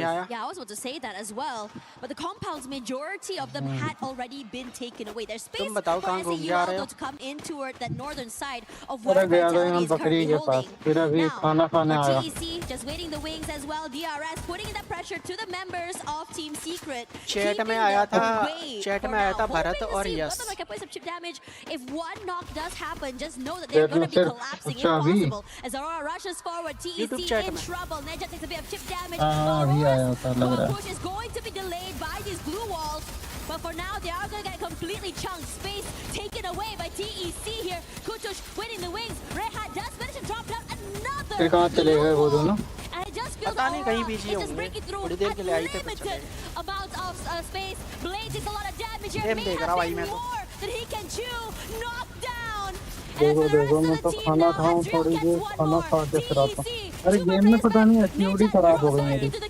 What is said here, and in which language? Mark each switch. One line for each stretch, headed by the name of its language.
English: Yeah, I was about to say that as well. But the compounds, majority of them had already been taken away. There's space for SAUL to come in toward that northern side of what Vitality is currently holding. Now, for TEC, just waiting the wings as well. DRS putting in that pressure to the members of Team Secret.
Hindi: Chat में आया था भारत और yes.
English: Whether I can play some chip damage. If one knock does happen, just know that they're going to be collapsing if possible. As Aurora rushes forward, TEC in trouble. Neja takes a bit of chip damage. Aurora's push is going to be delayed by these blue walls. But for now, they are going to get completely chunked. Space taken away by TEC here. Kutush winning the wings. Rehat does manage to drop down another blue wall. And it just feels it's just breaking through unlimited amounts of space. Blade takes a lot of damage here. May have been more that he can chew. Knocked down. And for the rest of the team now, Adriel gets one more. TEC.
Hindi: अरे game में पता नहीं HUD खराब हो गई मेरी.